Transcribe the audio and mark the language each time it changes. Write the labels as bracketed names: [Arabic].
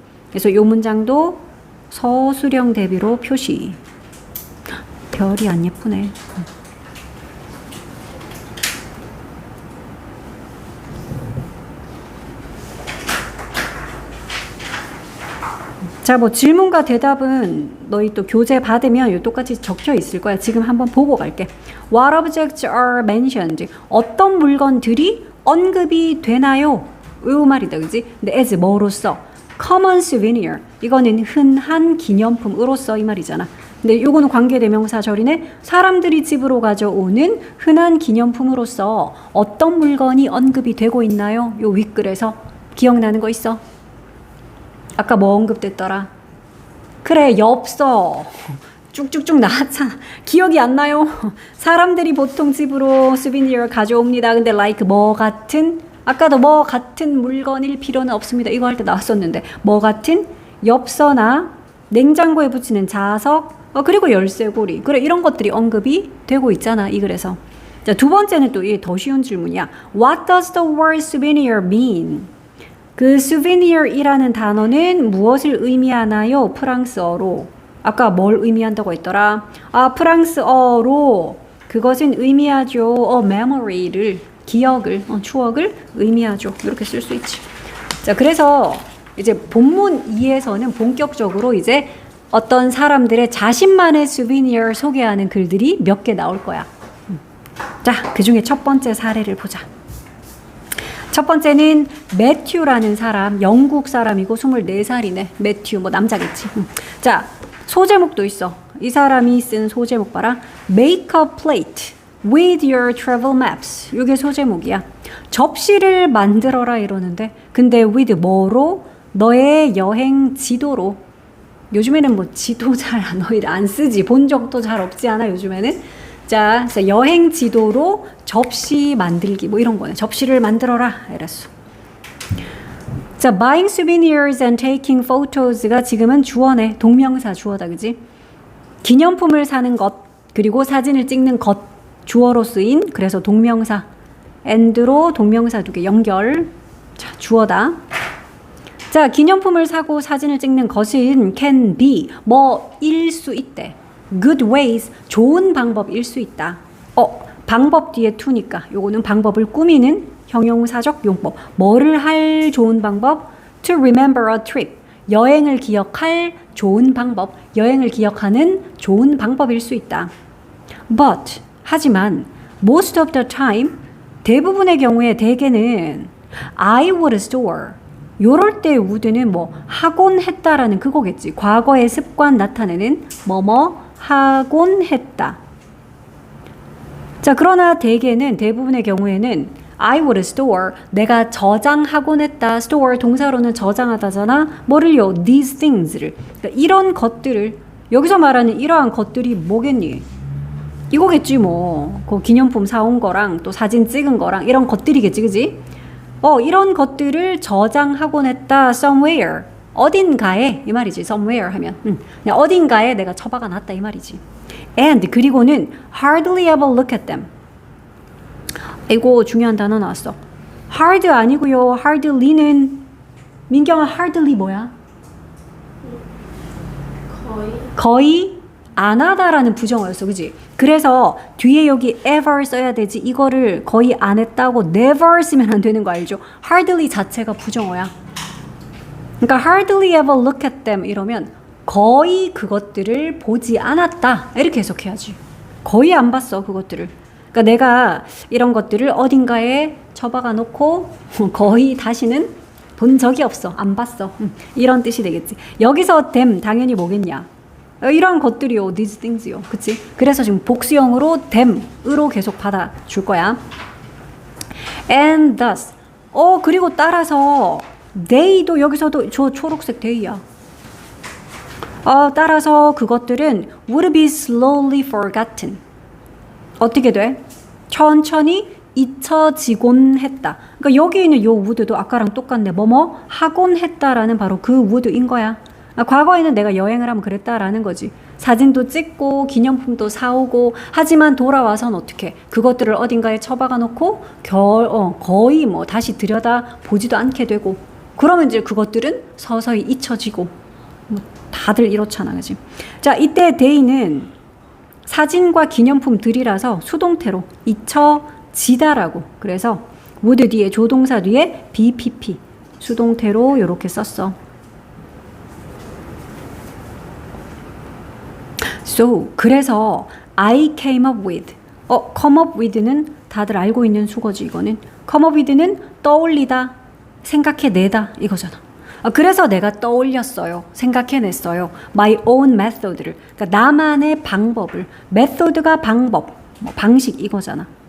[Korean] 그래서 요 문장도 서술형 대비로 표시. 별이 안 예쁘네. 자, 뭐 질문과 대답은 너희 또 교재 받으면 요 똑같이 적혀 있을 거야. 지금 한번 보고 갈게. [English] What objects are mentioned? [Korean] 어떤 물건들이 언급이 되나요? 요 말이다, 그지? 근데 as 뭐로써? [English] Common souvenir. [Korean] 이거는 흔한 기념품으로서 이 말이잖아. 근데 요거는 관계대명사절이네. 사람들이 집으로 가져오는 흔한 기념품으로서 어떤 물건이 언급이 되고 있나요? 요 윗글에서 기억나는 거 있어? 아까 뭐 언급됐더라? 그래, 엽서. 쭉쭉쭉 나왔잖아. 기억이 안 나요? 사람들이 보통 집으로 수비니어를 가져옵니다. 근데 like 뭐 같은, 아까도 뭐 같은 물건일 필요는 없습니다. 이거 할 때 나왔었는데 뭐 같은 엽서나 냉장고에 붙이는 자석, 그리고 열쇠고리. 그래, 이런 것들이 언급이 되고 있잖아, 이 글에서. 자, 두 번째는 또 이 더 쉬운 질문이야. [English] What does the word souvenir mean? [Korean] 그 souvenir이라는 단어는 무엇을 의미하나요? 프랑스어로. 아까 뭘 의미한다고 했더라? 프랑스어로 그것은 의미하죠. memory를, 기억을, 추억을 의미하죠. 이렇게 쓸 수 있지. 자, 그래서 이제 본문 2에서는 본격적으로 이제 어떤 사람들의 자신만의 souvenir 소개하는 글들이 몇 개 나올 거야. 자, 그 중에 첫 번째 사례를 보자. 첫 번째는 매튜라는 사람, 영국 사람이고 24살이네. 매튜, 뭐 남자겠지. 자, 소제목도 있어. 이 사람이 쓴 소제목 봐라. [English] Make a plate with your travel maps. [Korean] 이게 소제목이야. 접시를 만들어라 이러는데, 근데 with 뭐로? 너의 여행 지도로. 요즘에는 뭐 지도 잘 너희 안 쓰지. 본 적도 잘 없지 않아, 요즘에는? 자, 그래서 여행 지도로 접시 만들기 뭐 이런 거네. 접시를 만들어라 이랬어. [English] 자, buying souvenirs and taking photos가 [Korean] 지금은 주어네. 동명사 주어다, 그지? 기념품을 사는 것 그리고 사진을 찍는 것 주어로 쓰인, 그래서 동명사 and로 동명사 두 개 연결. 자, 주어다. 자, 기념품을 사고 사진을 찍는 것은 [English] can be [Korean] 뭐일 수 있대. [English] good ways, [Korean] 좋은 방법일 수 있다. 방법 뒤에 to니까 요거는 방법을 꾸미는 형용사적 용법. 뭐를 할 좋은 방법? [English] to remember a trip, [Korean] 여행을 기억할 좋은 방법, 여행을 기억하는 좋은 방법일 수 있다. [English] but, [Korean] 하지만 [English] most of the time, [Korean] 대부분의 경우에 대개는 [English] I would store, [Korean] 요럴 때 would는 뭐 하곤 했다라는 그거겠지. 과거의 습관 나타내는 뭐뭐 하곤 했다. 자, 그러나 대부분의 경우에는 I would store, 내가 저장하곤 했다. store 동사로는 저장하다잖아. 뭐를요? [English] these things [Korean] 를. 그러니까 이런 것들을, 여기서 말하는 이러한 것들이 뭐겠니? 이거겠지 뭐. 그 기념품 사온 거랑 또 사진 찍은 거랑 이런 것들이겠지, 그지? 이런 것들을 저장하곤 했다. somewhere. 어딘가에 이 말이지. somewhere 하면 그냥 어딘가에 내가 처박아 놨다 이 말이지. [English] and [Korean] 그리고는 [English] hardly ever look at them. [Korean] 이거 중요한 단어 나왔어. hard 아니고요. hardly는 민경아 hardly 뭐야? 거의 안 하다라는 부정어였어, 그지? 그래서 뒤에 여기 ever 써야 되지. 이거를 거의 안 했다고 never 쓰면 안 되는 거 알죠? hardly 자체가 부정어야. 그러니까 [English] hardly ever look at them [Korean] 이러면 거의 그것들을 보지 않았다 이렇게 해석해야지. 거의 안 봤어 그것들을. 그러니까 내가 이런 것들을 어딘가에 처박아 놓고 거의 다시는 본 적이 없어. 안 봤어. 이런 뜻이 되겠지. 여기서 them 당연히 뭐겠냐? 이런 것들이요. [English] these things [Korean] 요. 그치? 그래서 지금 복수형으로 them으로 계속 받아줄 거야. [English] and thus. [Korean] 그리고 따라서 they도 여기서도 저 초록색 they야. 따라서 그것들은 [English] would be slowly forgotten. [Korean] 어떻게 돼? 천천히 잊혀지곤 했다. 그러니까 여기 있는 요 would도 아까랑 똑같네. 뭐뭐 하곤 했다라는 바로 그 would인 거야. 과거에는 내가 여행을 하면 그랬다라는 거지. 사진도 찍고 기념품도 사오고 하지만 돌아와선 어떻게 그것들을 어딘가에 처박아 놓고 거의 뭐 다시 들여다 보지도 않게 되고 그러면 이제 그것들은 서서히 잊혀지고 뭐 다들 이렇잖아, 그지? 자, 이때 day는 사진과 기념품들이라서 수동태로 잊혀지다라고. 그래서 would 뒤에 조동사 뒤에 BPP 수동태로 이렇게 썼어. [English] So [Korean] 그래서 [English] I came up with. come up with [Korean] 는 다들 알고 있는 수거지 이거는. come up with는 떠올리다, 생각해내다 이거잖아. 그래서 내가 떠올렸어요. 생각해냈어요. [English] My own method를. [Korean] 그러니까 나만의 방법을. method가 방법, 방식 이거잖아.